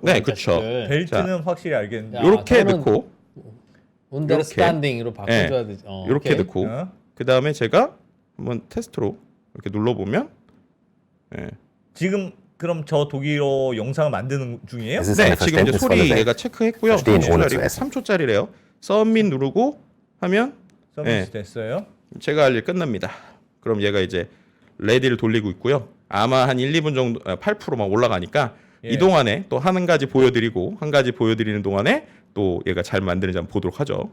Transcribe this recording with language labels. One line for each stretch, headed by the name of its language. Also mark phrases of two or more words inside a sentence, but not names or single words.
Korean: 네, 그쵸. 벨트는 확실히 알겠는데. 야, 이렇게 저는 넣고 언더스탠딩으로 바꿔줘야 되죠. 이렇게 오케이. 넣고 어? 그 다음에 제가 한번 테스트로 이렇게 눌러보면 지금 그럼 저 독일어 영상을 만드는 중이에요?
German: Es ist
Korean: 네,
German: eine
Korean: 지금 이제 소리
German: Verständnisvolle
Korean: 얘가
German: Welt.
Korean: 체크했고요.
German: Verstehen ohne zu
Korean: 3초짜리래요. 서밋 누르고 하면 서비스 네. 됐어요. 제가 할 일 끝납니다. 그럼 얘가 이제 레디를 돌리고 있고요. 아마 한 1, 2분 정도 8%막 올라가니까 예. 이 동안에 또 한 가지 보여드리고 한 가지 보여드리는 동안에 또 얘가 잘 만드는지 한번 보도록 하죠.